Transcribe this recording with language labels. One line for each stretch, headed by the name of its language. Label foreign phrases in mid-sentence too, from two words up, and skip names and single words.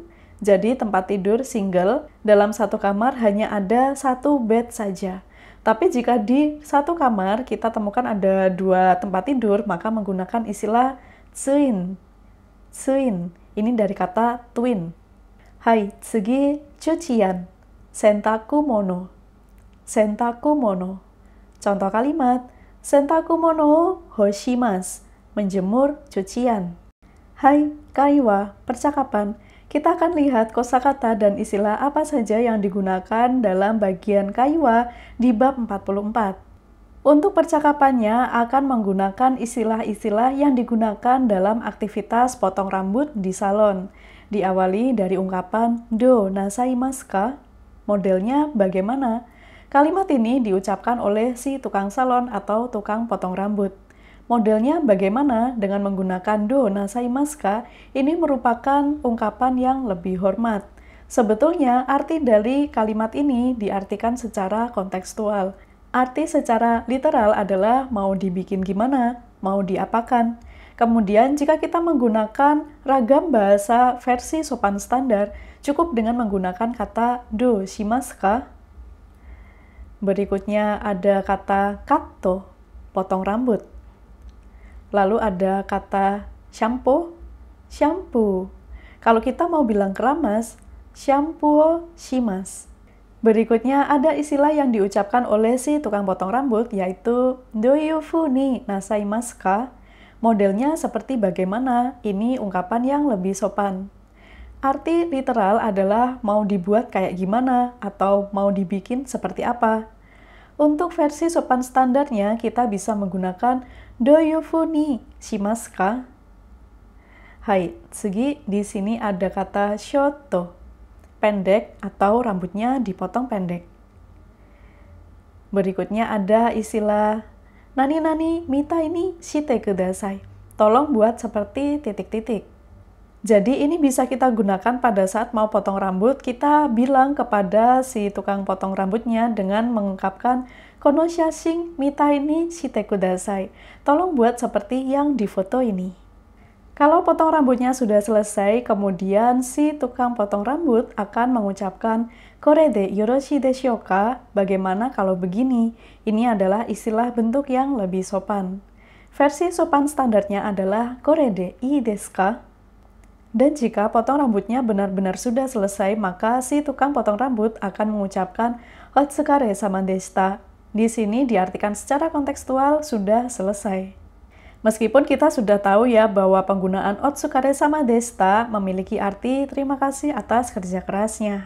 Indonesian: Jadi tempat tidur single, dalam satu kamar hanya ada satu bed saja. Tapi jika di satu kamar kita temukan ada 2 tempat tidur, maka menggunakan istilah twin. Twin. Ini dari kata twin. Hai, tsugi cucian.
Japanese: 洗濯物。洗濯物.
Indonesian: Contoh kalimat,
Japanese: 洗濯物干します.
Indonesian: Menjemur cucian. Hai, kaiwa, percakapan. Kita akan lihat kosakata dan istilah apa saja yang digunakan dalam bagian kaiwa di bab 44. Untuk percakapannya akan menggunakan istilah-istilah yang digunakan dalam aktivitas potong rambut di salon. Diawali dari ungkapan
Japanese: どうなさいますか?
Indonesian: Modelnya bagaimana? Kalimat ini diucapkan oleh si tukang salon atau tukang potong rambut. Modelnya bagaimana dengan menggunakan
Japanese: どうなさいますか?
Indonesian: Ini merupakan ungkapan yang lebih hormat. Sebetulnya arti dari kalimat ini diartikan secara kontekstual. Arti secara literal adalah mau dibikin gimana, mau diapakan. Kemudian jika kita menggunakan ragam bahasa versi sopan standar, cukup dengan menggunakan kata
Japanese: どうしますか?
Indonesian: Berikutnya ada kata katto, potong rambut. Lalu ada kata shampoo, shampoo. Kalau kita mau bilang keramas,
Japanese: シャンプーします.
Indonesian: Berikutnya ada istilah yang diucapkan oleh si tukang potong rambut, yaitu
Japanese: どういうふうになさいますか?
Indonesian: Modelnya seperti bagaimana? Ini ungkapan yang lebih sopan. Arti literal adalah mau dibuat kayak gimana atau mau dibikin seperti apa. Untuk versi sopan standarnya, kita bisa menggunakan
Japanese: どういうふうにしますか? はい、次,
Indonesian: di sini ada kata shoto, pendek atau rambutnya dipotong pendek. Berikutnya ada istilah
Japanese: 何みたいにしてください.
Indonesian: Tolong buat seperti titik-titik. Jadi ini bisa kita gunakan pada saat mau potong rambut, kita bilang kepada si tukang potong rambutnya dengan mengungkapkan
Japanese: この写真みたいにしてください.
Indonesian: Tolong buat seperti yang di foto ini. Kalau potong rambutnya sudah selesai, kemudian si tukang potong rambut akan mengucapkan
Japanese: これでよろしいでしょうか?
Indonesian: Bagaimana kalau begini? Ini adalah istilah bentuk yang lebih sopan. Versi sopan standarnya adalah
Japanese: これでいいですか?
Indonesian: Dan jika potong rambutnya benar-benar sudah selesai, maka si tukang potong rambut akan mengucapkan
Japanese: お疲れ様でした.
Indonesian: Di sini diartikan secara kontekstual sudah selesai. Meskipun kita sudah tahu ya bahwa penggunaan
Japanese: お疲れ様でした
Indonesian: memiliki arti terima kasih atas kerja kerasnya.